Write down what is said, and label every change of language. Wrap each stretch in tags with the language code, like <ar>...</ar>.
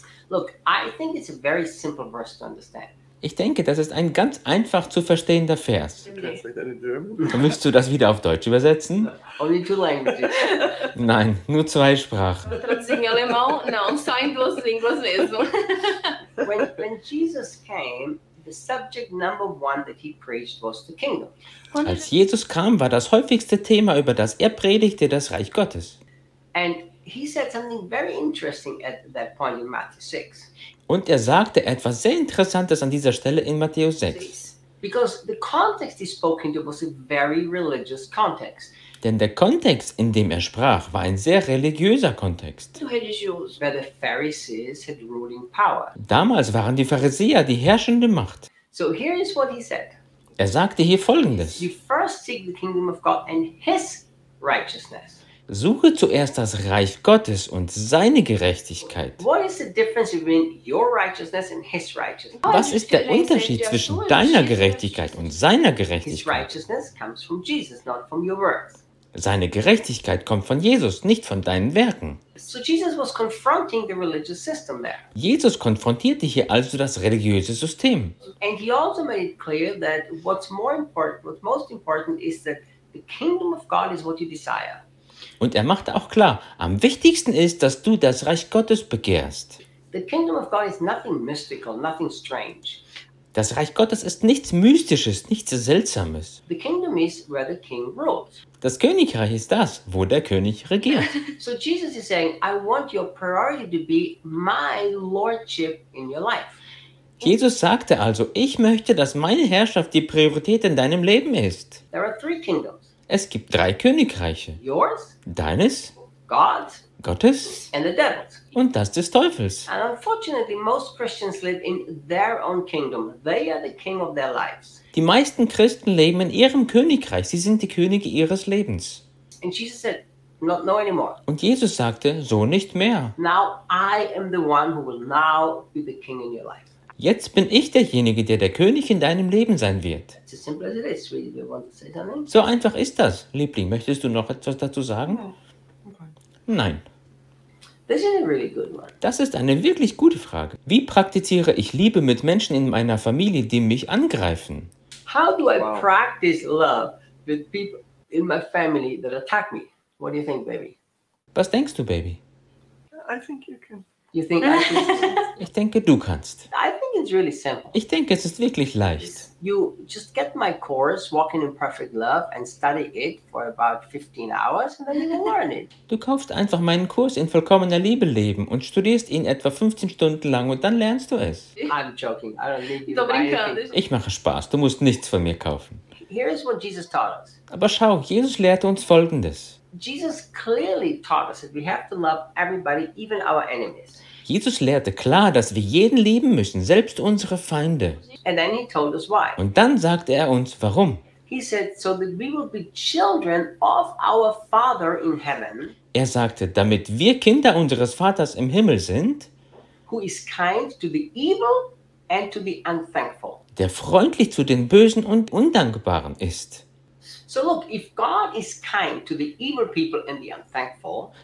<en>Look, I think it's a very simple verse to understand.</en> <de>Ich denke, das ist ein ganz einfach zu verstehender Vers. Okay. Müsst du das wieder auf Deutsch übersetzen?</de> <en>Only 2 languages.</en> <de>Nein, nur 2 Sprachen.</de> <pt>Traduzir em alemão? Não, só em 2 línguas mesmo.</pt> <en>When Jesus came, the subject number one that he preached was the kingdom.</en> <de>Als Jesus kam, war das häufigste Thema, über das er predigte, das Reich Gottes.</de> <en>And he said something very interesting at that point in Matthew 6.</en> <de>Und er sagte etwas sehr Interessantes an dieser Stelle in Matthäus 6.</de> <en>Because the context he spoke into was a very religious context.</en> <de>Denn der Kontext, in dem er sprach, war ein sehr religiöser Kontext.</de> <en>Where the Pharisees had ruling power.</en> <de>Damals waren die Pharisäer die herrschende Macht.</de> <en>So here is what he said.</en> <de>Er sagte hier Folgendes.</de> <en>You first seek the kingdom of God and his righteousness.</en> <de>Suche zuerst das Reich Gottes und seine Gerechtigkeit.</de> <en>What is the difference between your righteousness and his righteousness?</en> <de>Was ist der Unterschied zwischen deiner Gerechtigkeit und seiner Gerechtigkeit?</de> <en>His righteousness comes from Jesus, not from your works.</en> <de>Seine Gerechtigkeit kommt von Jesus, nicht von deinen Werken.</de> <en>So Jesus was confronting the religious system there.</en> <de>Jesus konfrontierte hier also das religiöse System.</de> <en>And he also made it clear that what's most important is that the kingdom of God is what you desire.</en> <de>Und er machte auch klar, am wichtigsten ist, dass du das Reich Gottes begehrst.</de> <en>The kingdom of God is nothing mystical, nothing strange.</en> <de>Das Reich Gottes ist nichts Mystisches, nichts Seltsames.</de> <en>The kingdom is where the king rules.</en> <de>Das Königreich ist das, wo der König regiert.</de> <en>So Jesus is saying, I want your priority to be my lordship in your life.</en> <de>Jesus sagte also, ich möchte, dass meine Herrschaft die Priorität in deinem Leben ist.</de> <en>There are 3 kingdoms.</en> <de>Es gibt 3 Königreiche.</de> <en>Yours,</en> <de>deines,</de> <en>God's,</en> <de>Gottes</de> <en>and the devil's.</en> <de>Und das des Teufels.</de> <en>And unfortunately, most Christians live in their own kingdom. They are the king of their lives.</en> <de>Die meisten Christen leben in ihrem Königreich. Sie sind die Könige ihres Lebens.</de> <en>And Jesus said, No anymore.</en> <de>Und Jesus sagte, so nicht mehr.</de> <en>Now I am the one who will now be the king in your life.</en> <de>Jetzt bin ich derjenige, der König in deinem Leben sein wird.</de> <en>It's as simple as it is. Really, do you want to say something?</en> <de>So einfach ist das. Liebling, möchtest du noch etwas dazu sagen? Okay. Nein.</de> <en>This is a really good one.</en> <de>Das ist eine wirklich gute Frage. Wie praktiziere ich Liebe mit Menschen in meiner Familie, die mich angreifen?</de> <en>How do I practice love with people in my family that attack me? What do you think, baby?</en> <de>Was denkst du, Baby?</de> <en>I think you can. You think I can?</en> <de>Ich denke, du kannst.</de> <en>I think it's really simple.</en> <de>Ich denke, es ist wirklich leicht.</de> <en>You just get my course, Walking in Perfect Love, and study it for about 15 hours, and then you can learn it.</en> <de>Du kaufst einfach meinen Kurs in vollkommener Liebe leben und studierst ihn etwa 15 Stunden lang und dann lernst du es.</de> <en>I'm joking. I don't need you to buy anything.</en> <de>Ich mache Spaß. Du musst nichts von mir kaufen.</de> <en>Here is what Jesus taught us.</en> <de>Aber schau, Jesus lehrte uns Folgendes.</de> <en>Jesus clearly taught us that we have to love everybody, even our enemies.</en> <de>Jesus lehrte klar, dass wir jeden lieben müssen, selbst unsere Feinde.</de> <en>And then he told us why.</en> <de>Und dann sagte er uns, warum.</de> <en>He said, so that we will be children of our Father in heaven.</en> <de>Er sagte, damit wir Kinder unseres Vaters im Himmel sind,</de> <en>who is kind to the evil and to the unthankful.</en> <de>Der freundlich zu den Bösen und Undankbaren ist.</de> <en>So look, if God is kind to the evil people and the unthankful,</en>